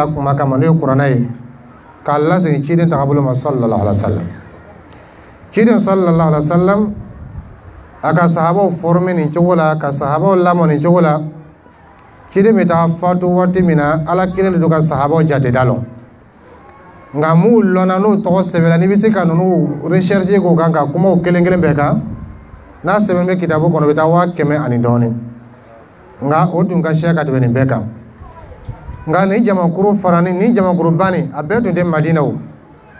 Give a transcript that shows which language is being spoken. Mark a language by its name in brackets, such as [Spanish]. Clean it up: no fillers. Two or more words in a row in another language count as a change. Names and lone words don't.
[Bambara] kuma kama n'o ye kuranɛ ye k'a lasigi ciden tagabolo ma [Arabic] صلى الله عليه وسلم [Bambara] ciden [Arabic] صلى الله عليه وسلم [Bambara] a ka sahabaw former nin cogo la ka sahabaw lamɔ nin cogo la ciden bɛ taa fatu waati min na ala kelen de don ka sahabaw jate da lɔ nka m'u lɔnna n'u tɔgɔ sɛbɛnna n'i bɛ se ka ninnu recherche k'o kan ka kumaw kelen kelen bɛɛ kan n'a sɛbɛn bɛ kitabu kɔnɔ o bɛ taa 100 ani dɔɔnin nga o dun ka siya ka tɛmɛ nin bɛɛ kan nga ni jamakuru farani ni jamakuru bani a bɛɛ tun tɛ Madina o